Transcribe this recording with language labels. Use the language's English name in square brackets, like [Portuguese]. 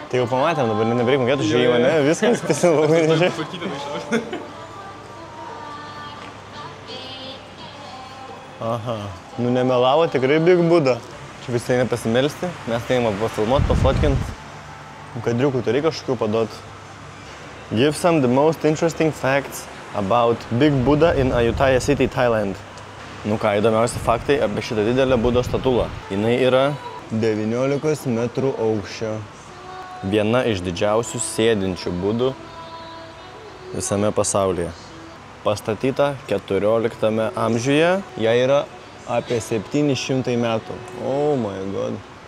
[Lithuanian] Tai jau pamatėm, dabar nebereik mokėti už įėjimą, ne? Viskas, labai nežiai. Aha, nu nemelavo tikrai Big Buddha. Čia visi eina pasimelsti, mes tai eina pafilmuot, pafotkint. Kadriukų turi kažkokių padot. [English] Give some the most interesting facts about Big Buddha in Ayutthaya City, Thailand. [Lithuanian] Nu ką, įdomiausi faktai apie šitą didelę Budos statulą. Jinai yra 19 metrų aukščio. Viena iš didžiausių sėdinčių Budų visame pasaulyje. Pastatyta 14 amžiuje, jai yra apie 700 metų. [English] Oh my god.